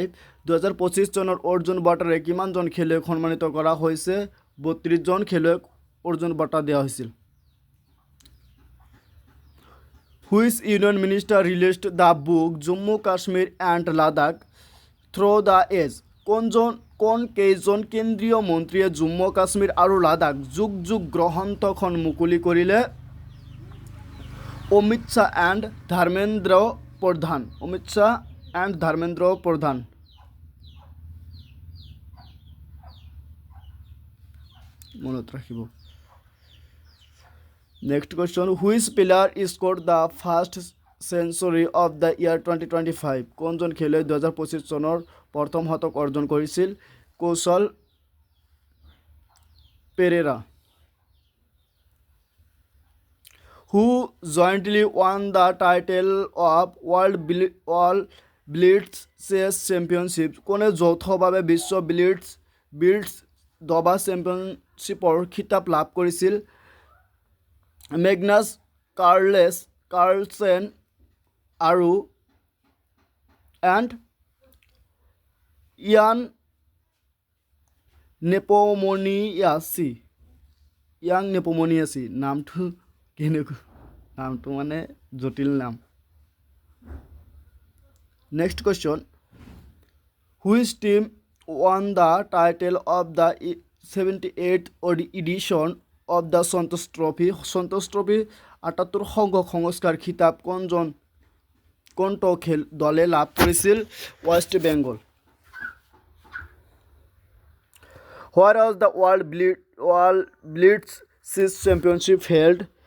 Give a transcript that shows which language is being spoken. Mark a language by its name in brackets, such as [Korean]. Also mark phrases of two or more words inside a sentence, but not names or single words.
[Assamese] 2025 চনৰ অৰ্জুন বঁটাৰে কিমানজন খেলুৱৈক সন্মানিত কৰা হৈছে? 32 জন খেলুৱৈক অৰ্জুন বঁটা দিয়া হৈছিল। [English] Which union minister released the book Jammu Kashmir and Ladakh Through the Ages? [Assamese] কোন কেইজন কেন্দ্ৰীয় মন্ত্ৰীয়ে জম্মু কাশ্মীৰ আৰু লাডাখ যুগ গ্ৰন্থখন মুকলি কৰিলে? অমিত শ্বাহ এণ্ড ধৰ্মেন্দ্ৰ প্ৰধান। মনত ৰাখিব। [English] Next question, which player scored the first century of the year 2025? [Assamese] কোনজন খেলুৱৈ 2025 চনৰ প্ৰথম শতক অৰ্জন কৰিছিল? কৌশল পেৰেৰা। [English] Who jointly won the title of World Blitz Chess Championship? [Assamese] কোনে যৌথভাৱে বিশ্ব ব্লিটজ দবা চেম্পিয়নশ্বিপৰ খিতাপ লাভ কৰিছিল? মেগনাছ কাৰ্লচেন আৰু ইয়ান নেপোমনিয়াছি। নামটো মানে জটিল নাম। [English] next question, which team won the title of the 78th edition of the Santosh Trophy? [Assamese] সন্তোষ ট্ৰফি 78 সংখ্যক সংস্কাৰ খিতাপ কোনটো দলে লাভ কৰিছিল? ৱেষ্ট বেংগল। [English] Where was the World Blitz Chess Championship held?